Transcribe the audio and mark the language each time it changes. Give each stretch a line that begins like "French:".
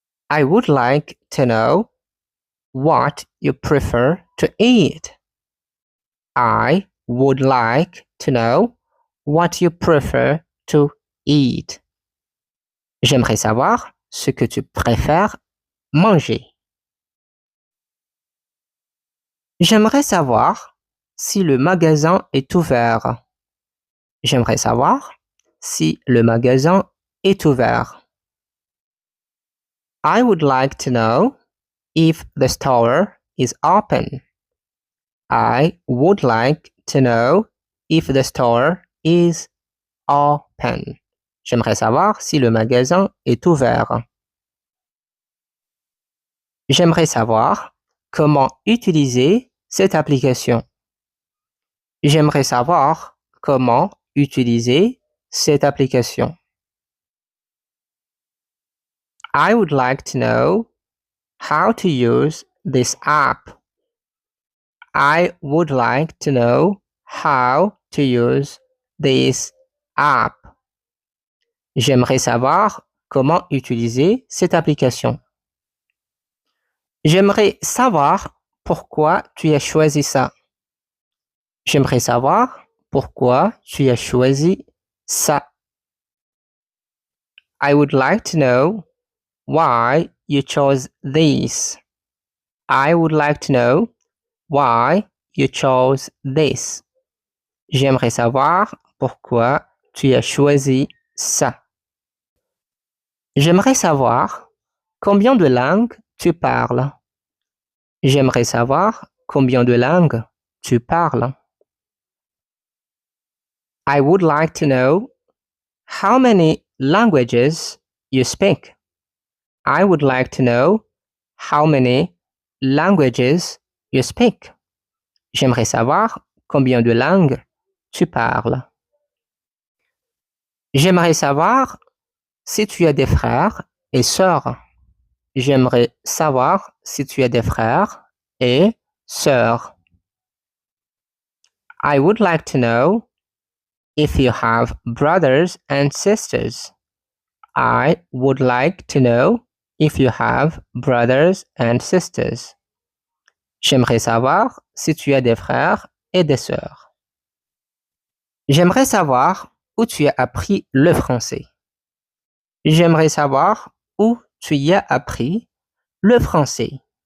English: I would like to know what you prefer to eat. I would like to know what you prefer to eat.
French: J'aimerais savoir ce que tu préfères manger. J'aimerais savoir si le magasin est ouvert. J'aimerais savoir si le magasin est ouvert.
English: I would like to know if the store is open. I would like to know if the store is open.
French: J'aimerais savoir si le magasin est ouvert. J'aimerais savoir comment utiliser cette application. J'aimerais savoir comment utiliser cette application.
English: I would like to know how to use this app. I would like to know how to use this app.
French: J'aimerais savoir comment utiliser cette application. J'aimerais savoir pourquoi tu as choisi ça. J'aimerais savoir pourquoi tu as choisi ça.
English: I would like to know why you chose this. I would like to know why you chose this.
French: J'aimerais savoir pourquoi tu as choisi ça. J'aimerais savoir combien de langues tu parles. J'aimerais savoir combien de langues tu parles.
English: I would like to know how many languages you speak. I would like to know how many languages you speak.
French: J'aimerais savoir combien de langues tu parles. J'aimerais savoir si tu as des frères et sœurs. J'aimerais savoir si tu as des frères et sœurs.
English: I would like to know if you have brothers and sisters. I would like to know if you have brothers and sisters.
French: J'aimerais savoir si tu as des frères et des sœurs. J'aimerais savoir où tu as appris le français. J'aimerais savoir où tu y as appris le français.